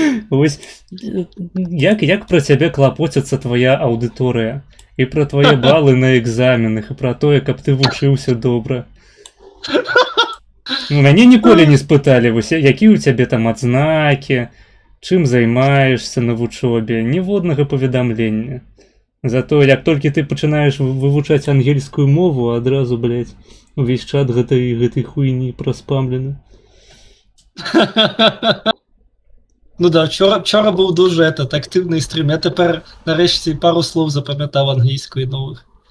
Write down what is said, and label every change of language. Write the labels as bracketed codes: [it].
[uk] Ось, як про тебе клопотиться твоя аудиторія? І про твої бали на екзаменах, і про те, як ти вчився добре. [be] Мяне ніколи [uk] не спитали, [be] ось, які у тебе там адзнаки, [uk] чим займаєшся [be] на вучобі, ніводнага паведамлення. Зато, як толькі ты пачынаеш вывучаць ангельскую мову, адразу, блядь, увесь чат гэтай хуйні праспамлены. [uk] Ну да, вчора був дуже активний стрім. Я тепер нарешті пару слов запам'ятав англійської нових.